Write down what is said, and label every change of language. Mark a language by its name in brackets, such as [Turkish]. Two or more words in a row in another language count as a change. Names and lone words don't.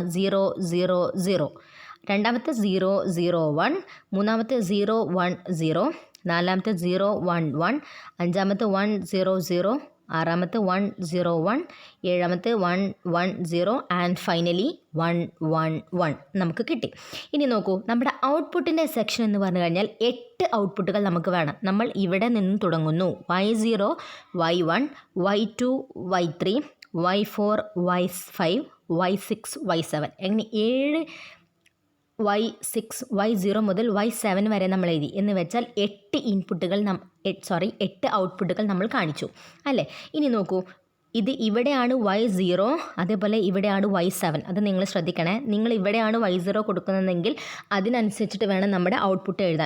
[Malayalam] 0 0 0, രണ്ടാമത്തെ 0 0 1, മൂന്നാമത്തെ 0 1 0, നാലാമത്തെ 0 1 1, അഞ്ചാമത്തെ 1 0 0, ആറാമത്തെ 1 0 1, ഏഴാമത്തെ 1 1 0 [English] and finally [Malayalam] 1 1 1 നമുക്ക് കിട്ടി. ഇനി നോക്കൂ, നമ്മുടെ ഔട്ട്പുട്ടിൻ്റെ സെക്ഷൻ എന്ന് പറഞ്ഞു കഴിഞ്ഞാൽ 8 ഔട്ട്പുട്ടുകൾ നമുക്ക് വേണം. നമ്മൾ ഇവിടെ നിന്ന് തുടങ്ങുന്നു. Y0 Y1 Y2 Y3 Y4 Y5 Y6 Y7 അങ്ങനെ 7 Y6 Y0 മുതൽ Y7 വരെ നമ്മൾ എഴുതി. എന്ന് വെച്ചാൽ 8 ഔട്ട്പുട്ടുകൾ നമ്മൾ കാണിച്ചു അല്ലേ? ഇനി നോക്കൂ, ഇത് ഇവിടെയാണ് Y0, അതേപോലെ ഇവിടെയാണ് Y7. അത് നിങ്ങൾ ശ്രദ്ധിക്കണേ. നിങ്ങൾ ഇവിടെയാണ് Y0 കൊടുക്കുന്നതെങ്കിൽ അതിനനുസരിച്ചിട്ട് വേണം നമ്മുടെ ഔട്ട്പുട്ട് എഴുതാൻ.